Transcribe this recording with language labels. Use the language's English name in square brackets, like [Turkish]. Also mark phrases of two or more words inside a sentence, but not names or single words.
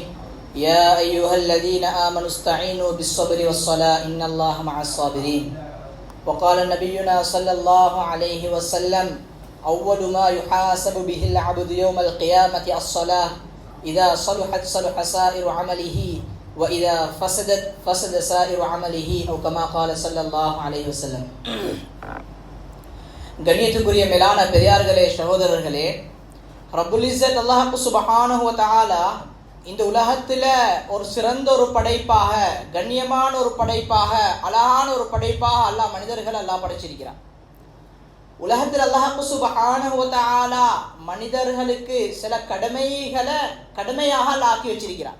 [Arabic] يا أيها الذين آمنوا استعينوا بالصبر والصلاة إن الله مع الصابرين. وقال نبينا صلى الله عليه وسلم أول ما يحاسب به العبد يوم القيامة الصلاة إذا صلحت صلح سائر عمله وإذا فسدت فسد سائر عمله أو كما قال صلى الله عليه وسلم. [Tamil] கண்ணியத்துக்குரிய மேலான பெரியார்களே, சகோதரர்களே, [Arabic] رب العزة [Tamil] அல்லாஹ் [Arabic] سبحانه وتعالى [Tamil] இந்த உலகத்தில் ஒரு சிறந்த ஒரு படைப்பாக, கண்ணியமான ஒரு படைப்பாக, அழகான ஒரு படைப்பாக அல்லாஹ் மனிதர்கள் அல்லாஹ் படைச்சிருக்கிறான். உலகத்தில் அல்லாஹ் [Arabic] سبحانه وتعالى [Tamil] மனிதர்களுக்கு சில கடமையாக அல்லாஹ் ஆக்கி வச்சிருக்கிறான்.